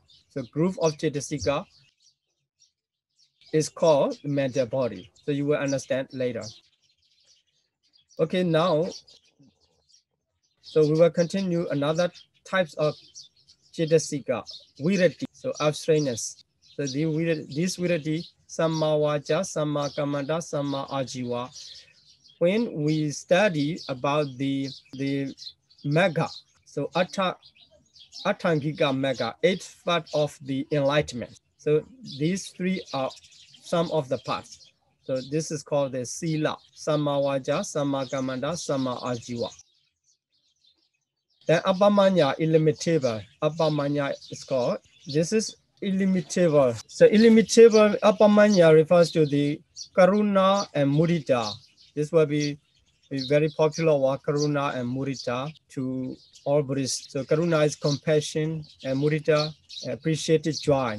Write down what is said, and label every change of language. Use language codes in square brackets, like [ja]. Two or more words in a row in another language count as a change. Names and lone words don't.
[en] So group of Cetasika is called the mental body. So you will understand later. Okay, now, so we will continue another types of Cetasika, virati, so abstrainess. So this virati, [pi] samma vaja, samma kamanda, samma ajiva. [en] When we study about the mega, so [pi] Atangika mega, [en] 8th part of the enlightenment. So these 3 are some of the parts. So this is called the sila, [pi] samma vaja, samma kamanda, samma ajiva. [en] Then Abhamanya, illimitable. Abhamanya is called, this is illimitable. So illimitable Abhamanya refers to the karuna and mudita. This will be a very popular word, karuna and mudita, to all Buddhists. So karuna is compassion and mudita, appreciated joy.